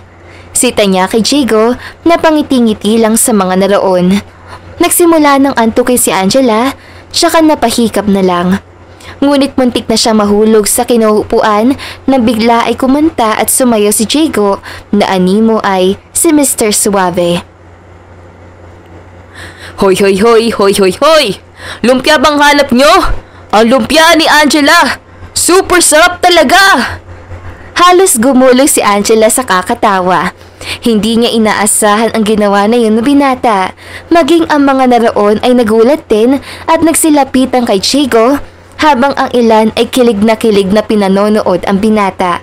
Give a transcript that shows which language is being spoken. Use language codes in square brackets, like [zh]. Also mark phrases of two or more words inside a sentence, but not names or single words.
[tl] Sita niya kay Chico na pangiti-ngiti lang sa mga naroon. Nagsimula ng antukin si Angela, tsaka napahikap na lang. Ngunit muntik na siya mahulog sa kinuupuan na bigla ay kumanta at sumayaw si Chico na animo ay si Mr. Suave. Hoy, hoy, hoy, hoy, hoy, hoy! Lumpia bang hanap nyo? Ang lumpia ni Angela! Super sarap talaga! Halos gumulong si Angela sa kakatawa. Hindi niya inaasahan ang ginawa na yun ng binata. Maging ang mga naroon ay nagulat din at nagsilapitan kay Chico habang ang ilan ay kilig na pinanonood ang binata.